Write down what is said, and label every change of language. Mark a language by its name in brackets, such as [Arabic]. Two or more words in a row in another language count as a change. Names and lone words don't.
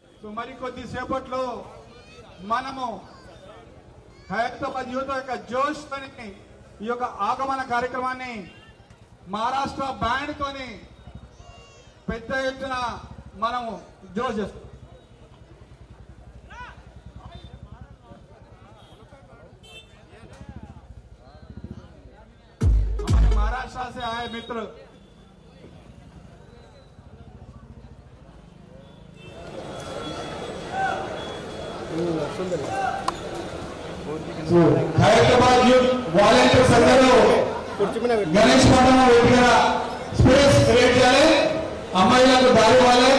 [Telugu] సో మరి కొద్దిసేపట్లో మనము హైదరాబాద్ యువత యొక్క జోష్ తోని ఈ యొక్క ఆగమన కార్యక్రమాన్ని మహారాష్ట్ర బ్యాండ్ తోని పెద్ద ఎత్తున మనము జోష్ చేస్తాం. [Hindi] महाराष्ट्र से आए मित्र [Telugu] హైదరాబాద్ [English] youth volunteers [Telugu] అందరూ గణేష్ మండపం దగ్గర [English] space create [Telugu] చేయాలి, అమ్మాయిలకు దారి ఇవ్వాలి.